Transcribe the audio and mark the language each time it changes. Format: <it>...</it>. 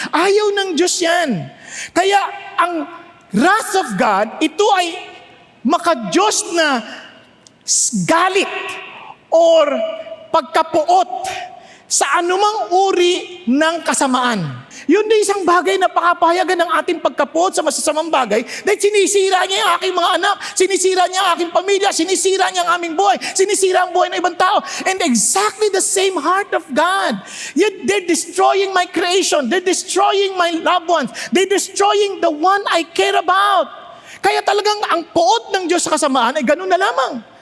<tl>Ayaw ng Diyos yan. Kaya ang wrath of God, ito ay maka-Diyos na galit or pagkapuot sa anumang uri ng kasamaan. Yun din isang bagay na pakapahayagan ng ating pagkapuot sa masasamang bagay dahil sinisira niya yung aking mga anak, sinisira niya ang aking pamilya, sinisira niya ang aming buhay, sinisira ang buhay ng ibang tao.</tl> <en>And exactly the same heart of God. Yet they're destroying my creation, they're destroying my loved ones, they're destroying the one I care about.</en> <tl>Kaya talagang ang puot ng Diyos sa kasamaan ay ganun na lamang.</tl>